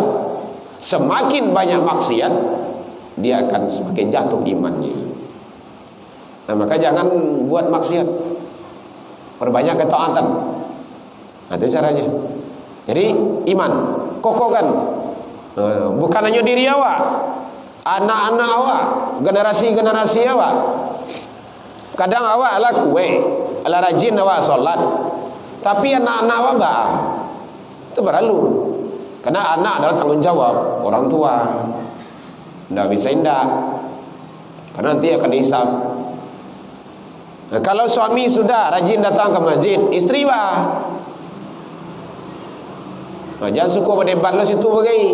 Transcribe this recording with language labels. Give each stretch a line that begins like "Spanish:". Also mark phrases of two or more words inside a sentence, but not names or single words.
Indonesian: Semakin banyak maksiat, dia akan semakin jatuh imannya. Nah, maka jangan buat maksiat, perbanyak ketaatan. Nah, itu caranya. Jadi iman kokohkan, bukan hanya diri awak, anak-anak awak, generasi-generasi awak.
Minangkabau: Kadang awak ala kue, ala rajin awak solat, tapi anak-anak awak itu berlalu.
Indonesian: Karena anak adalah tanggung jawab orang tua. Tidak bisa indah, karena nanti akan dihisab. Nah, kalau suami sudah rajin datang ke masjid, istri nah, jangan suka berdebat lah situ bagai.